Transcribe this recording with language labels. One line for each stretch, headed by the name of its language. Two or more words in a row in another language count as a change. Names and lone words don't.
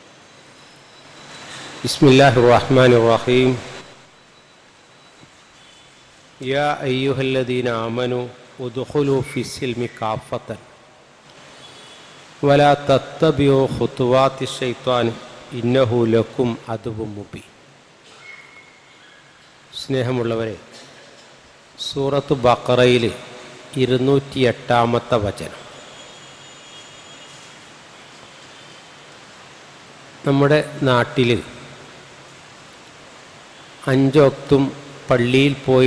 Arabic: بسم الله الرحمن الرحيم. يا أيها الذين آمنوا ادخلوا في السلم كافة ولا تتبعوا خطوات الشيطان إنه لكم عدو مبين.
Malayalam: സ്നേഹമുള്ളവരെ, സൂറത്ത് ബഖറയിൽ 208 വചനം. നമ്മുടെ നാട്ടിൽ 5 വക്തും പള്ളിയിൽ പോയി